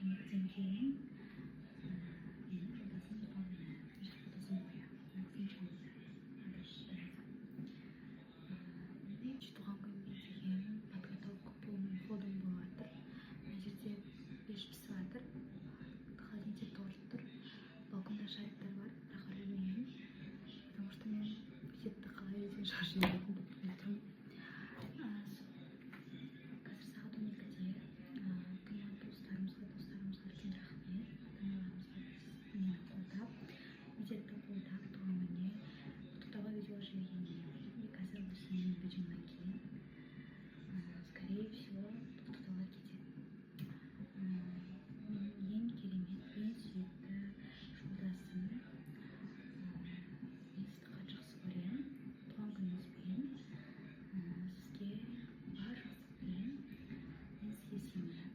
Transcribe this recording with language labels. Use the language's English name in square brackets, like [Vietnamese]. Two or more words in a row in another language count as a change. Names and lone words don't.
[Kazakh] Медиттен кейін менің жолдасым туған күні фотосын қоямын. Туған күніне деген [Russian] подготовка полным ходом [Kazakh] болып жатыр. Мына жерде пеш пісіп жатыр, холодильникте торт тұр, балконда шариктер бар, бірақ ілмеймін, [Russian] потому что [Kazakh] мен бюджетті қалай өзім шығарып жіберетінімді білмей тұрмын. Қазір сағат 12-де туған достарымызға үлкен рахмет, ата-аналарымызға мені қолдап, бюджетті қолдап, туған күніне құттықтауға видео жібергеніне. Қазір осы менің видеомнан кейін, [Russian] скорее всего, [Kazakh] құттықтаулар кетеді. Ең керемет, ең сүйікті жолдасым. Мен сізді қатты жақсы көремін. Туған күніңізбен. Сізге бар жақсылық тілеймін. Мен сізге сенемін.